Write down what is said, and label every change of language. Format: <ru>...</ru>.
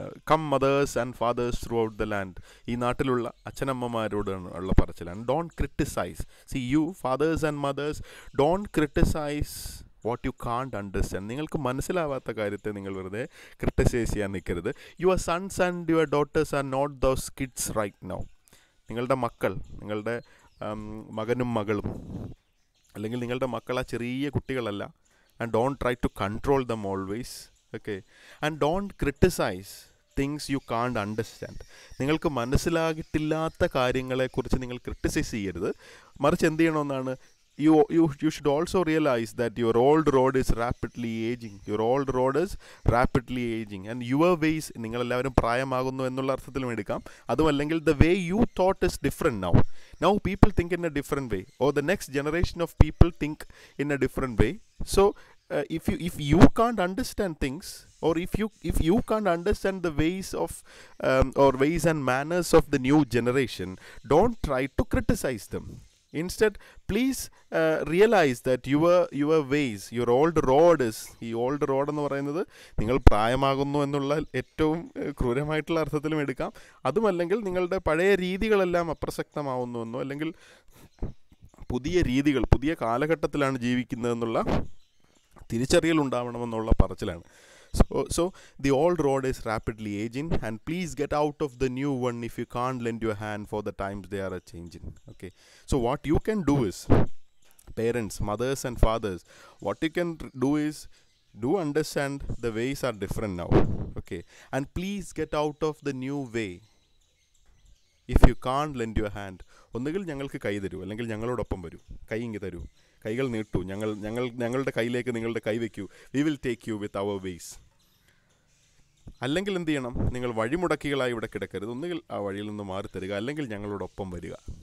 <en>Come mothers and fathers throughout the land.</en> <ml>ഈ നാട്ടിലുള്ള അച്ഛനമ്മമാരോട് ഉള്ള പറച്ചിലാണ്.</ml> <en>Don't criticize. See, you fathers and mothers, don't criticize what you can't understand.</en> <ml>നിങ്ങൾക്ക് മനസ്സിലാവാത്ത കാര്യത്തെ നിങ്ങൾ വെറുതെ ക്രിട്ടിസൈസ് ചെയ്യാൻ നിൽക്കരുത്.</ml> <en>Your sons and your daughters are not those kids right now.</en> <ml>നിങ്ങളുടെ മക്കൾ, നിങ്ങളുടെ മകനും മകളും, അല്ലെങ്കിൽ നിങ്ങളുടെ മക്കൾ ആ ചെറിയ കുട്ടികളല്ല.</ml> <en>And don't try to control them always. Okay, and don't criticize things you can't understand.</en> <ml>നിങ്ങൾക്ക് മനസ്സിലാകിട്ടില്ലാത്ത കാര്യങ്ങളെക്കുറിച്ച് നിങ്ങൾ ക്രിട്ടിസൈസ് ചെയ്യരുത്. മറിച്ച് എന്ത് ചെയ്യണമെന്നാണ്,</ml> <en>you should also realize that your old road is rapidly aging. Your old road is rapidly aging, and your ways,</en> <ml>നിങ്ങളെല്ലാവരും പ്രായമാകുന്നു എന്നുള്ള അർത്ഥത്തിലും എടുക്കാം. അതുമല്ലെങ്കിൽ</ml> <en>the way you thought is different now. Now people think in a different way, or the next generation of people think in a different way. So if you can't understand things, or if you can't understand the ways of or ways and manners of the new generation, don't try to criticize them. Instead, please realize that your ways, your old road is,</en> <ml>ഈ old road എന്ന് പറയുന്നത് നിങ്ങൾ പ്രായമാകുന്നു എന്നുള്ള ഏറ്റവും ക്രൂരമായിട്ടുള്ള അർത്ഥത്തിലും എടുക്കാം. അതുമല്ലെങ്കിൽ നിങ്ങളുടെ പഴയ രീതികളെല്ലാം അപ്രസക്തമാവുന്നുവെന്നോ, അല്ലെങ്കിൽ പുതിയ രീതികൾ, പുതിയ കാലഘട്ടത്തിലാണ് ജീവിക്കുന്നതെന്നുള്ള തിരിച്ചറിയൽ ഉണ്ടാവണമെന്നുള്ള പറച്ചിലാണ്.</ml> <en>So the old road is rapidly aging, and please get out of the new one if you can't lend your hand, for the times they are changing. Okay, so what you can do is, parents, mothers and fathers, what you can do is, do understand the ways are different now. Okay, and please get out of the new way if you can't lend your hand.</en> <ml>ഒന്നുകിൽ ഞങ്ങൾക്ക് കൈ തരൂ, അല്ലെങ്കിൽ ഞങ്ങളോടൊപ്പം വരൂ, കൈ ഇങ്ങ് തരൂ, കൈകൾ നീട്ടൂ, ഞങ്ങളുടെ കയ്യിലേക്ക് നിങ്ങളുടെ കൈ വയ്ക്കൂ.</ml> <en>We will take you with our ways.</en> <ml>അല്ലെങ്കിൽ എന്ത് ചെയ്യണം, നിങ്ങൾ വഴിമുടക്കികളായി ഇവിടെ കിടക്കരുത്. ഒന്നുകിൽ ആ വഴിയിൽ നിന്ന് മാറി തരിക, അല്ലെങ്കിൽ ഞങ്ങളോടൊപ്പം വരിക.</ml>